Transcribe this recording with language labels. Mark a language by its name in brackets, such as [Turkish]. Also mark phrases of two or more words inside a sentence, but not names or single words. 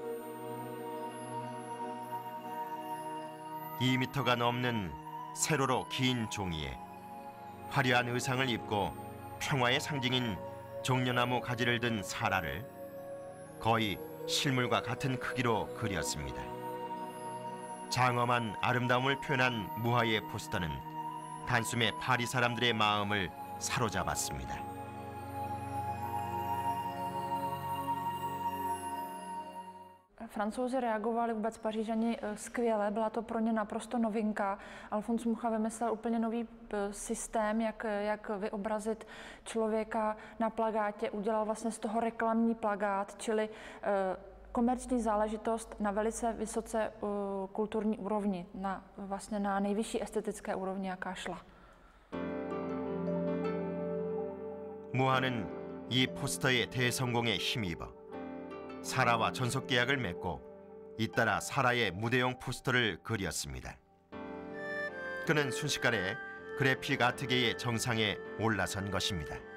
[Korean] 2미터가 넘는 세로로 긴 종이에 화려한 의상을 입고 평화의 상징인 종려나무 가지를 든 사라를 거의 실물과 같은 크기로 그렸습니다. 장엄한 아름다움을 표현한 무하의 포스터는 단숨에 파리 사람들의 마음을 사로잡았습니다. [Czech] Francouzi reagovali, vůbec Pařížani skvěle, byla to pro ně naprosto novinka. Alfons Mucha vymyslel úplně nový systém, jak vyobrazit člověka na plakátě, udělal vlastně z toho reklamní plakát, čili komerční záležitost na velice vysoce kulturní úrovni, vlastně na nejvyšší estetické úrovni, jaká šla. [Korean] 무하는 이 포스터의 대성공에 힘입어 사라와 전속 계약을 맺고 잇따라 사라의 무대용 포스터를 그렸습니다. 그는 순식간에 그래픽 아트계의 정상에 올라선 것입니다.